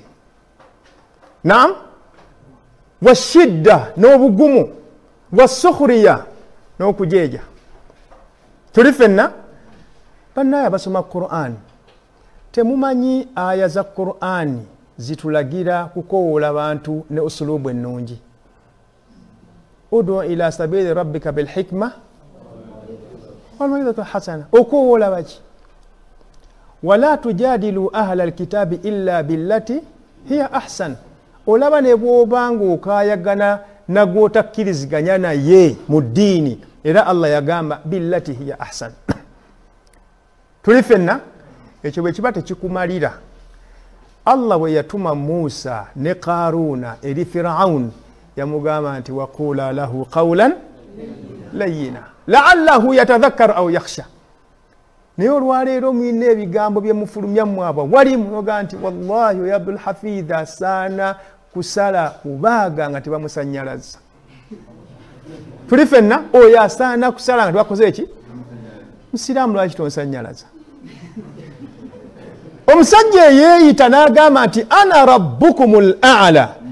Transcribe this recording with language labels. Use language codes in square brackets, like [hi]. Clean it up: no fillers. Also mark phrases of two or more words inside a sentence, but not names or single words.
[ar] نعم؟ وشدة n'obugumu. وسخرية n'okujeeja. [lg] Tuli ffenna bannaye abasoma Qur'an temumanyi aya za Qur'an zitulagira kukowoola bantu ne usulubu ennungi. [ar] ادع إلى سبيل ربك بالحكمة والموعظة الحسنة. [lg] Okowoola baki? [ar] ولا تجادلوا أهل الكتاب إلا بالتي هي أحسن. [lg] Olaba ne bw'obanga okaayagana nagw'otakkiriziganya naye mu ddiini era Allah yagamba [ar] بالتي هي أحسن. [lg] Tuli ffenna ekyo bwe kiba tekikumalira. Allah bwe yatuma Musa ne Qaruna eri Firaun yamugamba nti [ar] وقولا له قولا لينا لعله يتذكر أو يخشى. [lg] Naye olwaleero mwine ebigambo bye mufulumya mwabwa walimu noga nti [ar] والله يا [lg] Abdul Hafidh asaana kusala kubaaga nga tebamusanyalaza. Tuli ffenna oyo asaana kusala nga tebakoze eki? Musiraamu lwaki tonsanyalaza? Omusajja yeeyita n'agamba nti [ar] أنا ربكم الأعلى.